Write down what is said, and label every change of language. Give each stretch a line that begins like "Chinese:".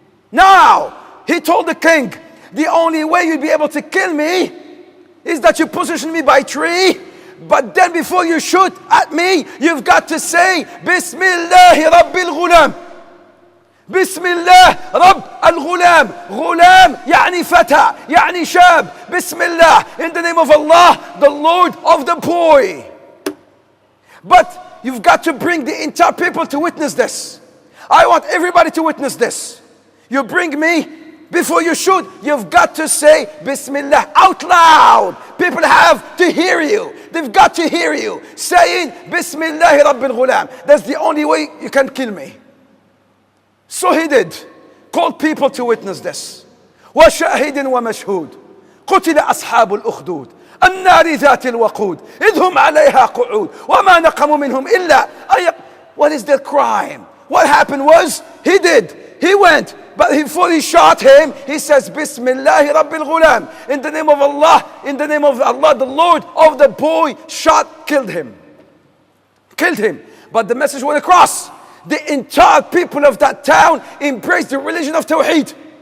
English: Now, he told the king, the only way you'll be able to kill me is that you position me by a tree, But then before you shoot at me, you've got to say, Bismillah Rabbil Ghulam.
Arabic: Bismillah Rabb al-Ghulam. Ghulam يعني فتى, يعني شاب.
English: Bismillah, in the name of Allah, the Lord of the boy. But you've got to bring the entire people to witness this. I want everybody to witness this. You bring me, before you shoot, you've got to say Bismillah out loud. People have to hear you. They've got to hear you saying Bismillah Rabbil Ghulam. That's the only way you can kill me. So he did. Called people to witness this.
Arabic: وشاهد ومشهود قتل أصحاب الأخدود النار ذات الوقود إذ هم عليها قعود وما نقموا منهم إلا
English: What is their crime? What happened was, he did. He went. But before he shot him, he says, Bismillah Rabbil Ghulam. In the name of Allah, the Lord of the boy, killed him. Killed him. But the message went across. The entire people of that town embraced the religion of Tawheed.